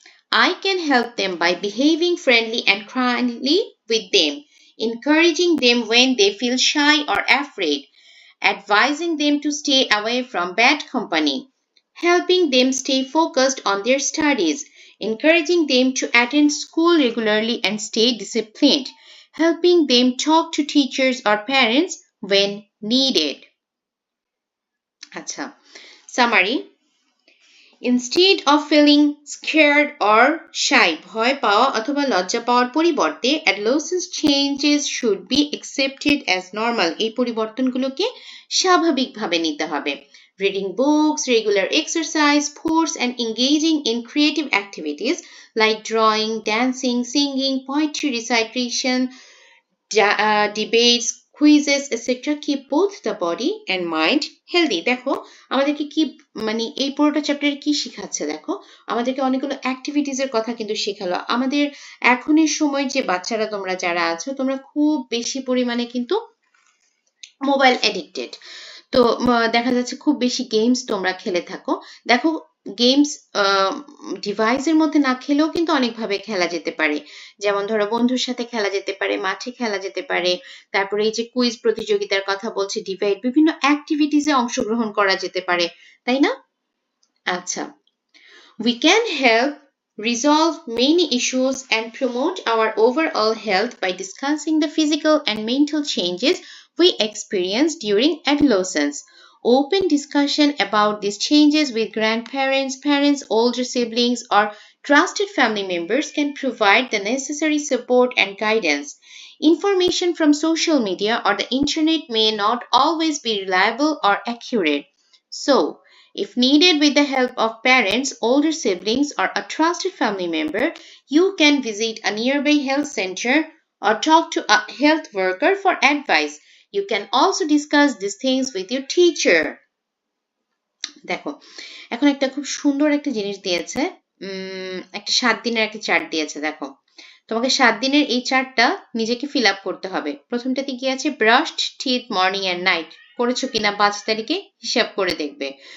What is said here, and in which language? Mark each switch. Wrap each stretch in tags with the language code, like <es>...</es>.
<en>I can help them by behaving friendly and kindly with them, encouraging them when they feel shy or afraid, advising them to stay away from bad company, helping them stay focused on their studies, encouraging them to attend school regularly and stay disciplined, helping them talk to teachers or parents when needed. আচ্ছা, summary. Instead of feeling scared or shy,</en> <bn>ভয় পাওয়া অথবা লজ্জা পাওয়ার পরিবর্তে</bn> <en>adolescence changes should be accepted as normal.</en> <bn>এই পরিবর্তনগুলোকে স্বাভাবিকভাবে নিতে হবে।</bn> <en>Reading books, regular exercise, sports and engaging in creative activities like drawing, dancing, singing, poetry recitation, debates, quizzes, etc. keep both the body and mind healthy.</en> <bn>দেখো আমাদেরকে কি মানে এই পুরোটা চ্যাপ্টারে কি শেখাচ্ছে, দেখো আমাদেরকে অনেকগুলো অ্যাক্টিভিটিজের কথা কিন্তু শেখালো। আমাদের এখনের সময় যে বাচ্চারা তোমরা যারা আছো, তোমরা খুব বেশি পরিমাণে কিন্তু মোবাইল এডিক্টেড। তো দেখা যাচ্ছে খুব বেশি গেমস তোমরা খেলে থাকো। দেখো গেমস ডিভাইসের মধ্যে না খেলেও কিন্তু অনেকভাবে খেলা যেতে পারে। যেমন ধরো বন্ধুর সাথে খেলা যেতে পারে, মাঠে খেলা যেতে পারে, তারপরে এই যে কুইজ প্রতিযোগিতার কথা বলছি, ডিবেট, বিভিন্ন অ্যাক্টিভিটিসে অংশগ্রহণ করা যেতে পারে, তাই না?</bn> <en>আচ্ছা, we can help resolve many issues and promote our overall health by discussing the physical and mental changes we experience during adolescence. Open discussion about these changes with grandparents, parents, older siblings, or trusted family members can provide the necessary support and guidance. Information from social media or the internet may not always be reliable or accurate. So, if needed with the help of parents, older siblings, or a trusted family member, you can visit a nearby health center or talk to a health worker for advice. You can also discuss these things with your teacher.</en> <bn>দেখো এখন একটা খুব সুন্দর একটা জিনিস দিয়েছে, একটা 7 দিনের একটা চার্ট দিয়েছে। দেখো তোমাকে 7 দিনের এই চার্টটা নিজেকে ফিল আপ করতে হবে। প্রথমটাতে কি আছে,</bn> <en>brushed teeth morning and night</en> <bn>করেছো কিনা 5 তারিখে হিসাব করে দেখবে।</bn>